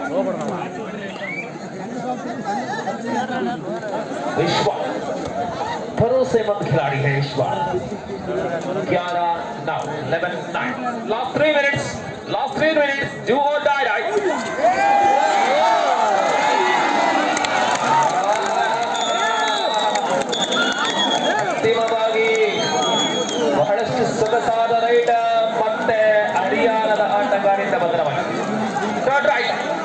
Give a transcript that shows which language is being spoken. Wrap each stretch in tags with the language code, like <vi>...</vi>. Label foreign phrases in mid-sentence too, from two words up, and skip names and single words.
<hi>विश्वा भरोसेमंद खिलाड़ी है विश्वा 11-9</hi> <en>last 3 minutes do or die raid</en> <kn>ಬಹಳಷ್ಟು ಸೊಗಸಾದ ರೈಡ್ ಮತ್ತೆ ಹರಿಯಾಣದ ಆಟಗಾರರಿಂದ ಬದಲಾವಣೆ</kn> <en>third raid</en>